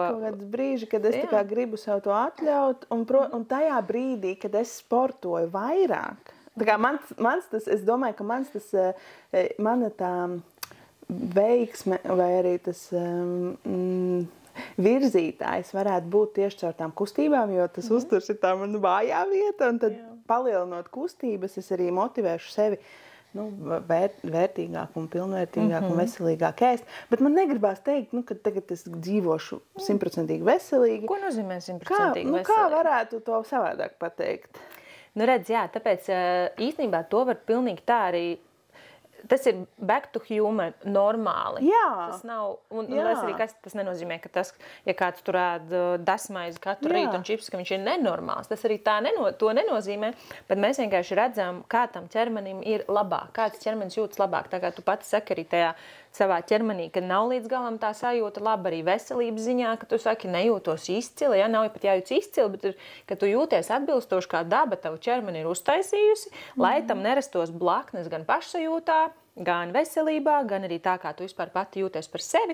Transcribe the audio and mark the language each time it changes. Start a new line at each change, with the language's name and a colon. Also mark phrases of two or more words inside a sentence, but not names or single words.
Latvian: Ir kaut kāds brīži, kad es tā kā gribu sev to atļaut, un tajā brīdī, kad es sportoju vairāk, tā kā mans tas, es domāju, ka mana tā veiksme vai arī tas virzītājs varētu būt tieši caur tām kustībām, jo tas uzturs ir tā mana vājā vieta, un tad palielinot kustības, es arī motivēšu sevi vērtīgāk un pilnvērtīgāk un veselīgāk ēst. Bet man negribās teikt, ka tagad es dzīvošu 100% veselīgi. Ko nozīmē 100% veselīgi? Kā varētu to savādāk pateikt? Redz, jā, tāpēc īstenībā to var pilnīgi tā arī. Tas ir
English: back to human,
Latvian: normāli. Jā. Tas nav, un tas nenozīmē, ka tas, ja kāds tur ēd dasmaizi katru rītu un čips, ka viņš ir nenormāls. Tas arī to nenozīmē, bet mēs vienkārši redzam, kā tam ķermenim ir labāk, kāds ķermenis jūtas labāk. Tā kā tu pati saki arī tajā savā ķermenī, ka nav līdz galam tā sajūta laba arī veselības ziņā, ka tu saki, nejūtos izcili, nav pat jājūtas izcili, bet ka tu jūties atbilstoši, kā daba tavu ķermeni ir uztaisījusi, lai tam nerastos blaknes gan pašsajūtā, gan veselībā, gan arī tā, kā tu vispār pati jūties par sevi.